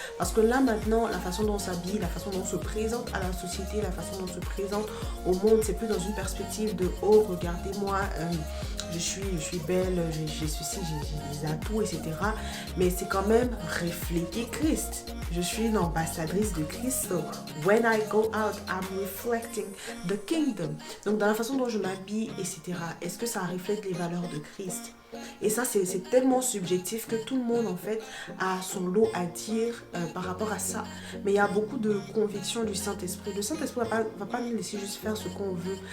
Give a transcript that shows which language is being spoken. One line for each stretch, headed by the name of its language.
French: Parce que là maintenant, la façon dont on s'habille, la façon dont on se présente à la société, la façon dont on se présente au monde, c'est plus dans une perspective de « Oh, regardez-moi, je suis belle, j'ai ceci, j'ai des atouts, etc. » Mais c'est quand même refléter Christ. Je suis une ambassadrice de Christ.
English: So when I go out, I'm reflecting the kingdom.
French: Donc dans la façon dont je m'habille, etc. Est-ce que ça reflète les valeurs de Christ? Et ça, c'est tellement subjectif que tout le monde, en fait, a son lot à dire par rapport à ça. Mais il y a beaucoup de convictions du Saint-Esprit. Le Saint-Esprit va pas nous laisser juste faire ce qu'on veut.